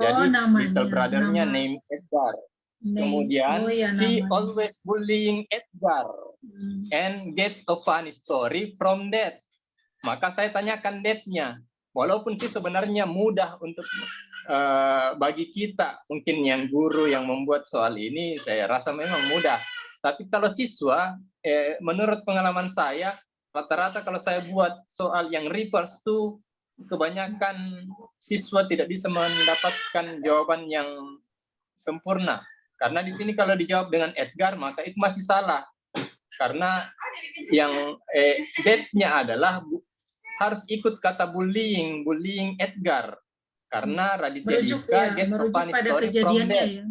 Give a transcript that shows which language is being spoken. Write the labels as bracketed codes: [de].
[en] Jadi little brother-nya named Edgar. Kemudian he always bullying Edgar and get a funny story from that. [id] Maka saya tanyakan that-nya. Walaupun sih sebenarnya mudah untuk bagi kita, mungkin yang guru yang membuat soal ini, saya rasa memang mudah. Tapi kalau siswa, menurut pengalaman saya, rata-rata kalau saya buat soal yang refers to, kebanyakan siswa tidak bisa mendapatkan jawaban yang sempurna. Karena di sini kalau dijawab dengan Edgar, maka itu masih salah. Karena yang that-nya adalah harus ikut kata bullying Edgar. [en] Karena Raditya Dika get a funny story from that.